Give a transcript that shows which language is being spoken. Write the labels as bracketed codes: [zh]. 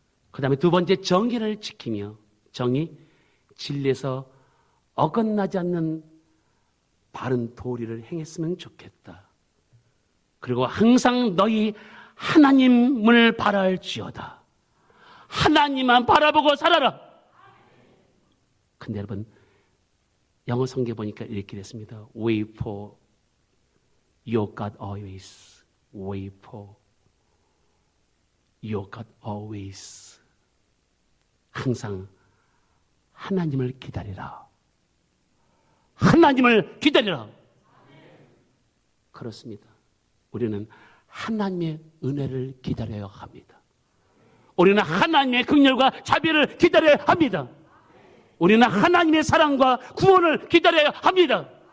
[ko] 그 다음에 두 번째, 정의를 지키며, 정의, 진리에서 어긋나지 않는 바른 도리를 행했으면 좋겠다. 그리고 항상 너희 하나님을 바랄지어다. 하나님만 바라보고 살아라. 근데 여러분, 영어 성경 보니까 이렇게 됐습니다. [en] Wait for your God always. Wait for your God always. [ko] 항상 하나님을 기다리라. 하나님을 기다리라. 그렇습니다. 우리는 하나님의 은혜를 기다려야 합니다. 우리는 하나님의 긍휼과 자비를 기다려야 합니다. 우리는 하나님의 사랑과 구원을 기다려야 합니다.